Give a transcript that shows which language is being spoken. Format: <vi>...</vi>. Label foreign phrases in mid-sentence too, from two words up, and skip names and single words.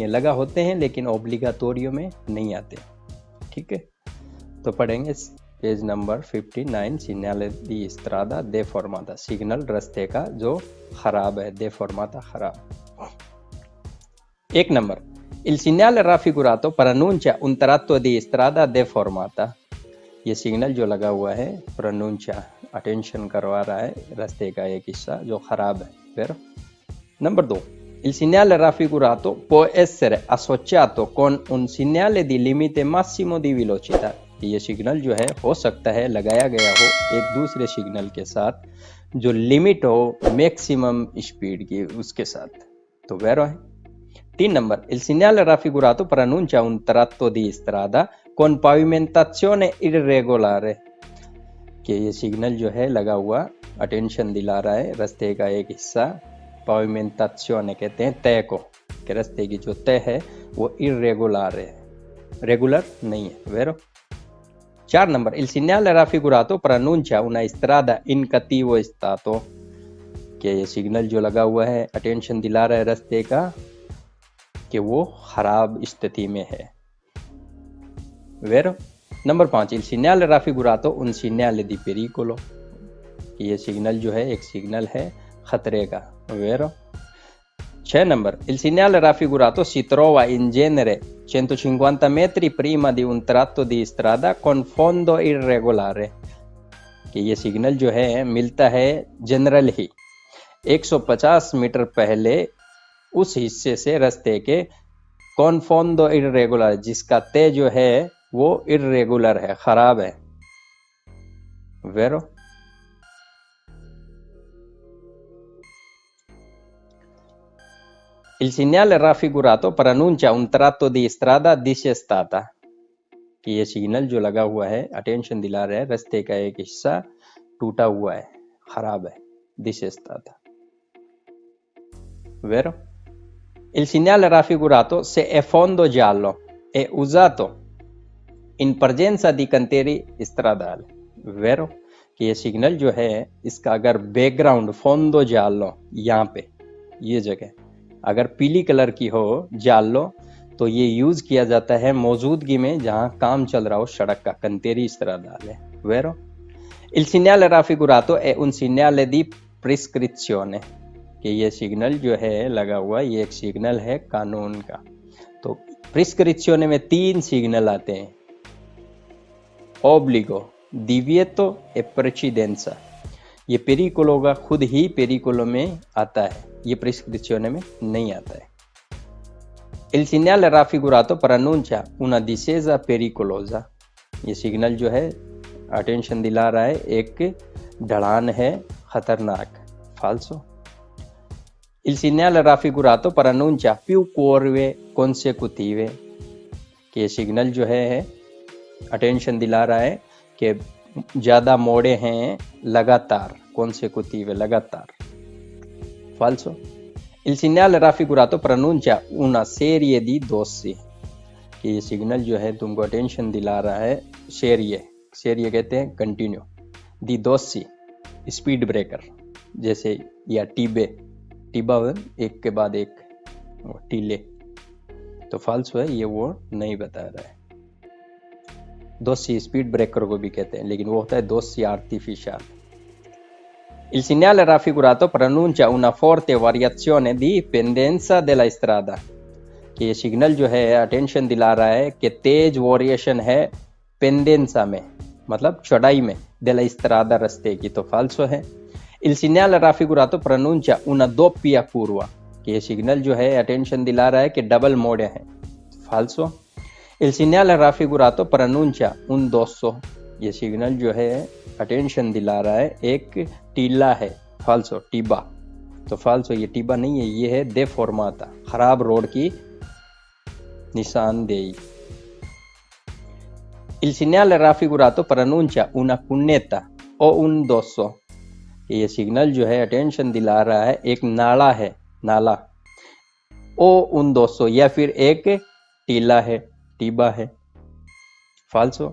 <hi>लगा होते हैं लेकिन ओब्लिगाटोरियो में नहीं आते। ठीक है, तो पढ़ेंगे पेज नंबर 59।</hi> <it>segnale di strada deformata,</it> <hi>सिग्नल रास्ते का जो खराब है, दे फॉर्माता खराब। 1 नंबर,</hi> <it>Il segnale raffigurato preannuncia un tratto di strada deformata।</it> <hi>ये सिग्नल जो लगा हुआ है प्रनूंचा, अटेंशन करवा रहा है रास्ते का एक हिस्सा जो खराब है। फिर नंबर 2,</hi> <it>Il segnale raffigurato può essere associato con un segnale di limite massimo di velocità।</it> <hi>ये सिग्नल जो है हो सकता है लगाया गया हो एक दूसरे सिग्नल के साथ जो लिमिट हो</hi> <en>maximum speed</en> <hi>की, उसके साथ। तो वेरो है। 3 नंबर,</hi> <it>il segnale raffigurato preannuncia un tratto di strada con pavimentazione irregolare।</it> <hi>कि ये सिग्नल जो है लगा हुआ अटेंशन दिला रहा है रास्ते का एक हिस्सा, pavimentazione कहते हैं तय को, कि रास्ते की जो तय है वो irregolare है, रेगुलर नहीं है। वेरो। 4 नंबर,</hi> <it>il segnale raffigurato preannuncia una strada in cattivo stato।</it> <hi>कि ये सिग्नल जो लगा हुआ है अटेंशन दिला रहा है रास्ते का कि वो खराब स्थिति में है। वेरो। नंबर 5,</hi> <it>il segnale raffigurato un segnale di pericolo।</it> <hi>ये सिग्नल जो है एक सिग्नल है खतरे का। वेरो। 6 नंबर,</hi> <it>il segnale raffigurato si trova in genere 150 metri prima di un tratto di strada con fondo irregolare।</it> <hi>कि ये सिग्नल जो है मिलता है जनरल ही 150 मीटर पहले उस हिस्से से रास्ते के</hi> <it>con fondo irregolare,</it> <hi>जिसका तय जो है वो इर्रेगुलर है, खराब है। वेरो।</hi> <it>Il segnale raffigurato preannuncia un tratto di strada disestata।</it> <hi>कि ये सिग्नल जो लगा हुआ है अटेंशन दिला रहा है रास्ते का एक हिस्सा टूटा हुआ है, खराब है, disestata।</hi> <it>Vero? Il segnale raffigurato se è fondo giallo è usato in presenza di cantieri stradali। Vero?</it> <hi>कि ये सिग्नल जो है इसका अगर बैकग्राउंड</hi> <it>fondo giallo,</it> <hi>यहाँ पे ये जगह अगर पीली कलर की हो जालो, तो ये यूज किया जाता है मौजूदगी में जहाँ काम चल रहा हो सड़क का,</hi> <it>cantieri stradali। Vero? Il segnale raffigurato è un segnale di prescrizione।</it> <hi>कि ये सिग्नल जो है लगा हुआ ये एक सिग्नल है कानून का। तो प्रिस्क्रिप्शन में 3 सिग्नल आते हैं,</hi> <it>obbligo, divieto e precedenza.</it> <hi>ये पेरिकोलो का खुद ही पेरिकोलो में आता है, ये प्रिस्क्रिप्शन में नहीं आता है।</hi> <it>Il segnale raffigurato preannuncia una discesa pericolosa।</it> <hi>ये सिग्नल जो है अटेंशन दिला रहा है एक ढलान है खतरनाक, फाल्सो।</hi> <it>Il segnale raffigurato preannuncia più curve consecutive।</it> <hi>कि ये सिग्नल जो है अटेंशन दिला रहा है कि ज़्यादा मोड़े हैं लगातार, consecutive लगातार, falso।</hi> <it>Il segnale raffigurato preannuncia una serie di dossi।</it> <hi>कि ये सिग्नल जो है तुमको अटेंशन दिला रहा है सेरिये कहते हैं कंटिन्यू,</hi> <it>di dossi</it> <hi>स्पीड ब्रेकर, जैसे या टीबा एक के बाद एक, टीले। तो फाल्सो है, ये वो नहीं बता रहा है। दोसी स्पीड ब्रेकर को भी कहते हैं, लेकिन वो होता है</hi> <it>dossi artificiali. Il segnale raffigurato preannuncia una forte variazione di pendenza della strada।</it> <hi>कि ये सिग्नल जो है अटेंशन दिला रहा है कि तेज वेरिएशन है पेंडेंसा में, मतलब चौड़ाई में,</hi> <it>della strada</it> <hi>रास्ते की। तो फाल्सो है।</hi> <it>Il segnale raffigurato pronuncia una doppia curva,</it> <hi>कि ये सिग्नल जो है अटेंशन दिला रहा है कि डबल मोड है, फाल्सो।</hi> <it>Il segnale raffigurato pronuncia un dosso,</it> <hi>ये सिग्नल जो है अटेंशन दिला रहा है एक टीला है, फाल्सो, टीबा। तो फाल्सो, ये टीबा नहीं है, ये है deformata, खराब रोड की निशानदेही।</hi> <it>Il segnale raffigurato pronuncia una cunetta o un dosso,</it> <hi>ये सिग्नल जो है अटेंशन दिला रहा है एक नाला है, नाला,</hi> <it>o un dosso,</it> <hi>या फिर एक टीला है, टीबा है, falso।</hi>